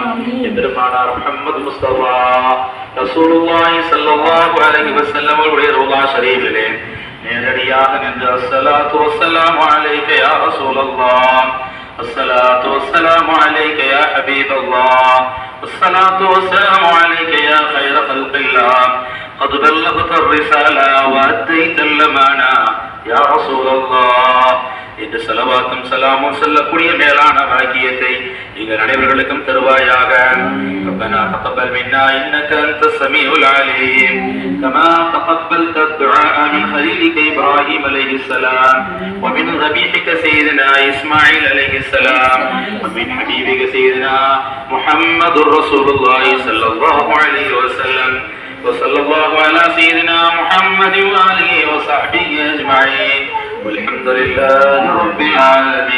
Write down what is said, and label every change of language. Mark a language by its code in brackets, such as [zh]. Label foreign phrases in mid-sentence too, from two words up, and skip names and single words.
[ar] பெருமானார் محمد مصطفى رسول الله صلى الله عليه وسلم [ta] அவர்களுடைய ரௌலா ஷரீஃபிலே நேரடியாக நின்று [ar] الصلاة والسلام عليك يا رسول الله، الصلاة والسلام عليك يا حبيب الله، الصلاة والسلام عليك يا خير خلق الله, قد بلغت الرسالة وأديت الأمانة يا رسول الله. [ta] இந்த ஸலவாத்தும் ஸலாமும் சொல்லக்கூடிய மேலான பாக்கியத்தை எங்கள் அனைவர்களுக்கும் தருவாயாக. [ar] ربنا تقبل منا إنك أنت السميع العليم كما تقبلت الدعاء من خليلك إبراهيم عليه السلام ومن ذبيحك سيدنا إسماعيل عليه السلام ومن حبيبك سيدنا محمد رسول الله صلى الله عليه وسلم وصلى الله على سيدنا محمد وآله وصحبه أجمعين والحمد لله رب العالمين.